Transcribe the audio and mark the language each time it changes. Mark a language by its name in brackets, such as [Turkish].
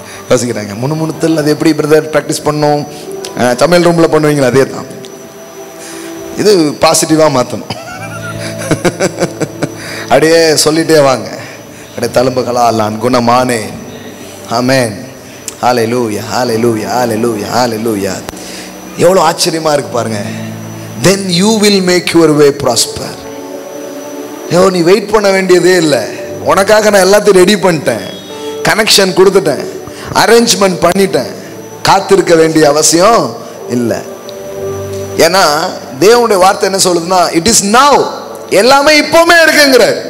[Tamil] யோசிக்கிறாங்க, முணுமுணுத்தல் அது எப்படி பிரதர் ப்ராக்டிஸ் பண்ணோம்? சமையல் ரூமில் பண்ணுவீங்களா? அதே தான். இது பாசிட்டிவாக மாற்றணும். அப்படியே சொல்லிட்டே வாங்க, அப்படியே தழும்புகளால் நான் குணமானேன். ஆமென். ஹல்லேலூயா, ஹல்லேலூயா, ஹல்லேலூயா, ஹல்லேலூயா. எவ்வளோ ஆச்சரியமாக இருக்கு பாருங்க. [English] Then you will make your way prosper. [Tamil] நீ வெயிட் பண்ண வேண்டியதே இல்லை. உனக்காக நான் எல்லாத்தையும் ரெடி பண்ணிட்டேன், கனெக்ஷன் கொடுத்துட்டேன், அரேஞ்ச்மெண்ட் பண்ணிட்டேன். காத்திருக்க வேண்டிய அவசியம் இல்லை. ஏன்னா தேவனுடைய வார்த்தை என்ன சொல்லுதுன்னா, [English] It is now. [Tamil] எல்லாமே இப்பவுமே இருக்குங்கிற.